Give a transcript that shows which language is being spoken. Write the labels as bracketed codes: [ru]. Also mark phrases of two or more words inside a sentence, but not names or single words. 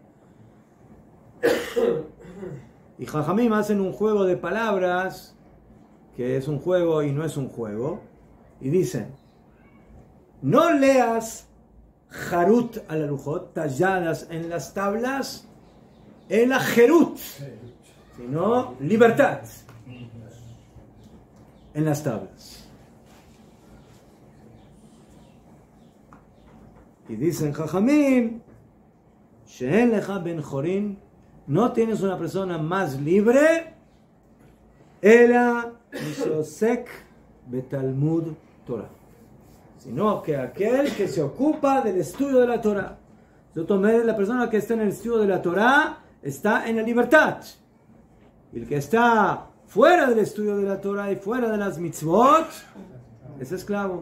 [es] Y Jajamim hacen un juego de palabras que es un juego y no es un juego, y dicen: no leas [he] חרות על הלוחות, [es] talladas en las tablas, el Jerut, sino libertad en las tablas. Y dicen Jajamim, [he] שאין לך בן חורין, [es] no tienes una persona más libre, [he] אלא מי שעוסק בתלמוד תורה, [es] sino que aquel que se ocupa del estudio de la Torah. La persona que está en el estudio de la Torah está en la libertad. Y el que está fuera del estudio de la Torah y fuera de las mitzvot es esclavo.